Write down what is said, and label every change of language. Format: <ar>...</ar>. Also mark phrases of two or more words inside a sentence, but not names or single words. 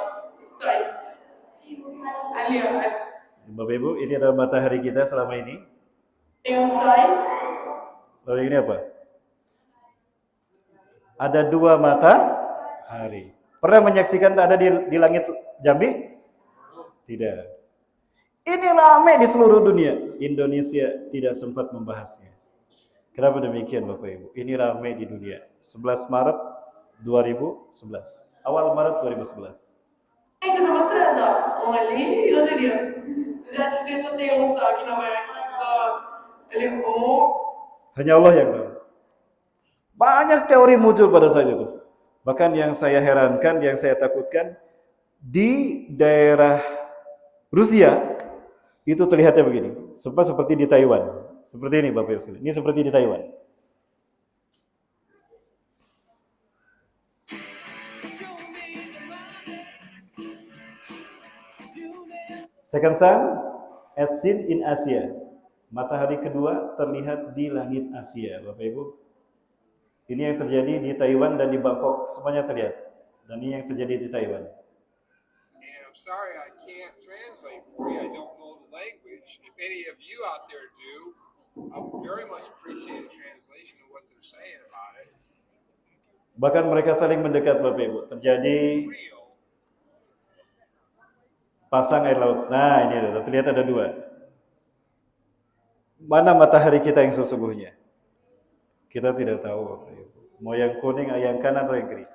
<pt>Só isso. Ali, ó.</pt> <id>Bapak Ibu, ini adalah matahari kita selama ini.</id> <pt>Tem os sóis.</pt> <id>Lalu ini apa? Ada dua matahari. Pernah menyaksikan ada di langit Jambi? Tidak. Ini ramai di seluruh dunia. Indonesia tidak sempat membahasnya. Kenapa demikian Bapak Ibu? Ini ramai di dunia. 11 Maret 2011. Awal Maret 2011.</id> <pt>Gente, eu tô mostrando, ó. Um ali e outro ali, ó. Vocês acham que vocês só tem um só aqui em Nova York? Ó, ali,</pt> <id>Hanya Allah yang tahu. Banyak teori muncul pada saat itu. Bahkan yang saya herankan, yang saya takutkan, di daerah Rusia, Itu terlihatnya begini, seperti di Taiwan. Seperti ini Bapak Ibu sekalian. Ini seperti di Taiwan.</id> <en>Second sun, as seen in Asia.</en> <id>Matahari kedua terlihat di langit Asia, Bapak Ibu. Ini yang terjadi di Taiwan dan di Bangkok, semuanya terlihat. Dan ini yang terjadi di Taiwan.</id> <en>I'm sorry I can't translate for you. I don't know the language. If any of you out there do, I would very much appreciate a translation of what they're saying about it.</en> <id>Bahkan mereka saling mendekat, Bapak Ibu. Terjadi Real. pasang air laut. Nah, ini ada, terlihat ada dua. Mana matahari kita yang sesungguhnya? Kita tidak tahu, Bapak Ibu. Mau yang kuning, yang kanan atau yang kiri.</id>